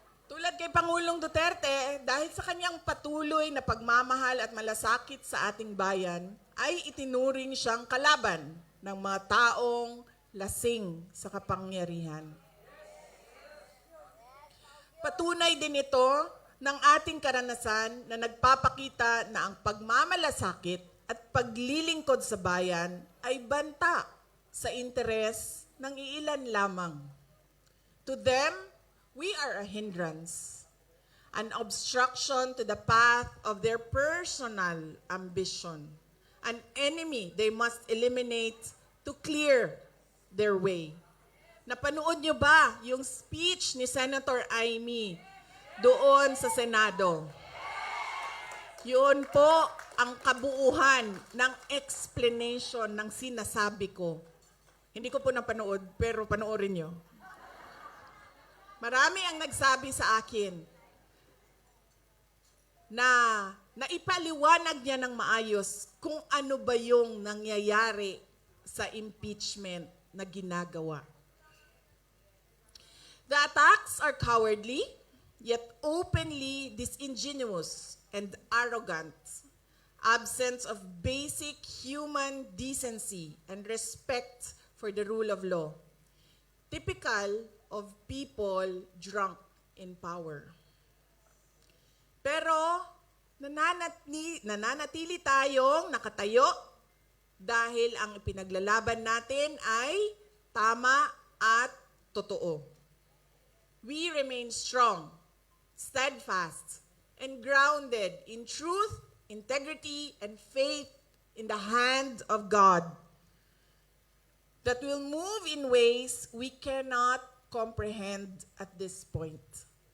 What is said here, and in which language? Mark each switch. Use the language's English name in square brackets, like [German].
[Filipino] Tulad kay Pangulong Duterte, dahil sa kanyang patuloy na pagmamahal at malasakit sa ating bayan, ay itinuring siyang kalaban ng mga taong lasing sa kapangyarihan. Patunay din ito ng ating karanasan na nagpapakita na ang pagmamalasakit at paglilingkod sa bayan ay banta sa interes ng iilan lamang. [English] To them, we are a hindrance, an obstruction to the path of their personal ambition, an enemy they must eliminate to clear their way. [Filipino] Napanood nyo ba yung speech ni Senator Amy doon sa Senado? Yun po ang kabuuhan ng explanation ng sinasabi ko. Hindi ko po napanood, pero panoorin nyo. Marami ang nagsabi sa akin na naipaliwanag niya ng maayos kung ano ba yung nangyayari sa impeachment na ginagawa. [English] The attacks are cowardly, yet openly disingenuous and arrogant, absence of basic human decency and respect for the rule of law, typical of people drunk in power. [Filipino] Pero nananatili tayong nakatayo dahil ang ipinaglalaban natin ay tama at totoo. [English] We remain strong, steadfast, and grounded in truth, integrity, and faith in the hand of God that will move in ways we cannot comprehend at this point.